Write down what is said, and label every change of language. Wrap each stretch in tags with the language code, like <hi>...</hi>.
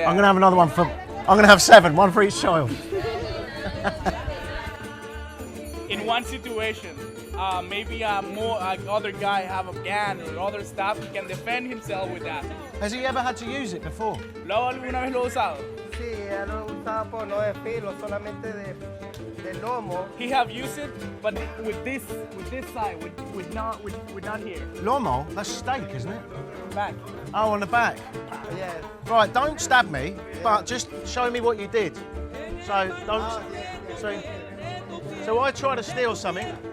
<en>I'm going to have another one I'm going to have 7, one for each child. In one situation, maybe other guy have a gun or other stuff, he can defend himself with that. Has he ever had to use it before?</en> <es>¿Alguna vez lo ha usado? Sí, ya lo usaba por no de filo, solamente de lomo.</es> <en>He have used it, but with this side, with not here. Lomo? That's steak, isn't it? Back. Oh, on the back. Yes. Right, don't stab me, but just show me what you did. So, don't... So I try to steal something.</en>